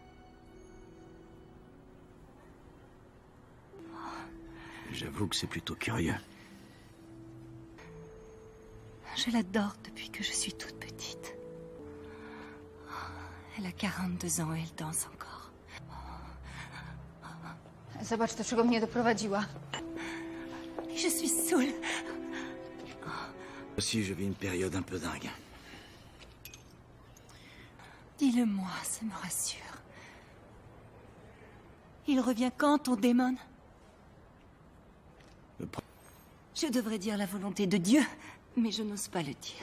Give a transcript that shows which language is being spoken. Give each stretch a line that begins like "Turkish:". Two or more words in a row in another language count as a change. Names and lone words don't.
French: J'avoue que c'est plutôt curieux. Je l'adore depuis que je suis toute petite. Elle a 42 ans et elle danse encore.
Polish: Zobacz, do czego mnie doprowadziła.
French: Je suis saoule. Aussi, je vis une période un peu dingue. Dis-le-moi, ça me rassure. Il revient quand, ton démon? Je devrais dire la volonté de Dieu, mais je n'ose pas le dire.